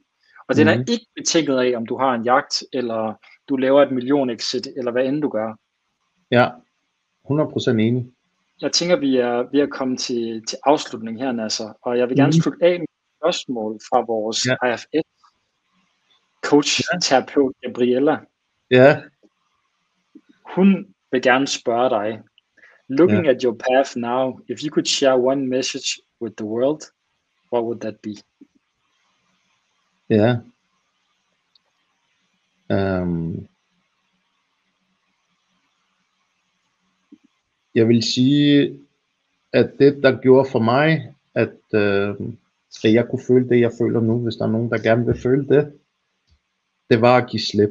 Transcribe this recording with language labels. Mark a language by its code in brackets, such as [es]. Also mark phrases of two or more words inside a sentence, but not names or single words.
[da] Og den er ikke betinget af, om du har en jagt, eller du laver et million-exit, eller hvad end du gør. Ja, 100% enig. Jeg tænker, vi er ved at komme til afslutning her, Nasser, og jeg vil gerne slutte af med et spørgsmål fra vores IFS coach-terapeut Gabriella. Ja. Hun vil gerne spørge dig, [en] looking at your path now, if you could share one message with the world, what would that be? [da] Ja. Jeg vil sige, at det, der gjorde for mig, at jeg kunne føle det, jeg føler nu, hvis der er nogen, der gerne vil føle det, det var at give slip.